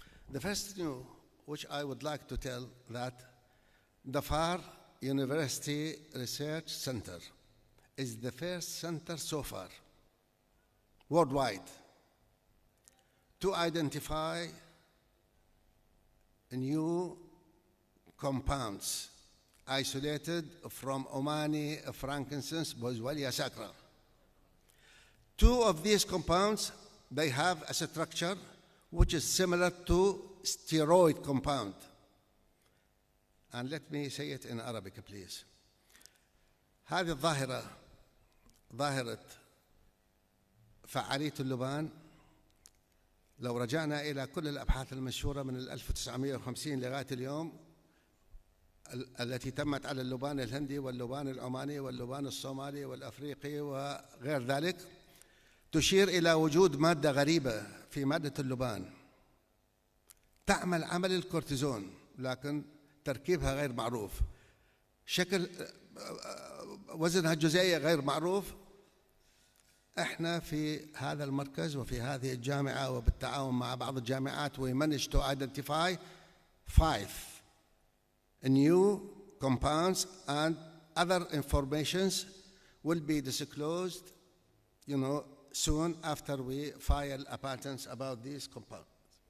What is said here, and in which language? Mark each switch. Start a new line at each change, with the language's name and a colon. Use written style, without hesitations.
English: The first news which I would like to tell that Dhafar University Research Center is the first center so far worldwide to identify new compounds isolated from Omani frankincense, Boswellia sacra. 2 of these compounds, they have a structure which is similar to steroid compound. And let me say it in Arabic, please.
Arabic: هذه الظاهرة ظاهرة فعالية اللبان، لو رجعنا إلى كل الأبحاث المنشورة من 1950 لغاية اليوم التي تمت على اللبان الهندي واللبان العماني واللبان الصومالي والأفريقي وغير ذلك، تشير إلى وجود مادة غريبة في مادة اللبان تعمل عمل الكورتيزون، لكن تركيبها غير معروف، شكل وزنها الجزيئي غير معروف. احنا في هذا المركز وفي هذه الجامعة وبالتعاون مع بعض الجامعات
English: we managed to identify 5 new compounds, and other informations will be disclosed, soon after we file a patent about these compounds.